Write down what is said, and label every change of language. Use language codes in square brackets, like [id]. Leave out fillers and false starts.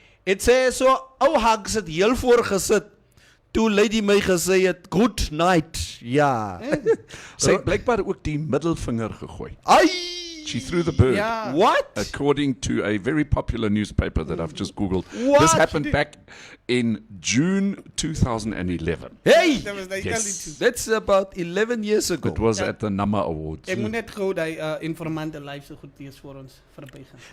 [af] Het sê so, ou Hags het heel voor gesit. Toe lady my gesê het, [en] good night. [af] Ja. Sy het blykbaar ook die middelvinger gegooi. Ai! [en] She threw the bird. Yeah. What? According to a very popular newspaper that I've just Googled. What? This happened back in June 2011. Hey! That was like Yes. That's about 11 years ago. It was at the Nama Awards. [af] Ek moet net gou die Informanté live so goed lees vir ons verbygaan.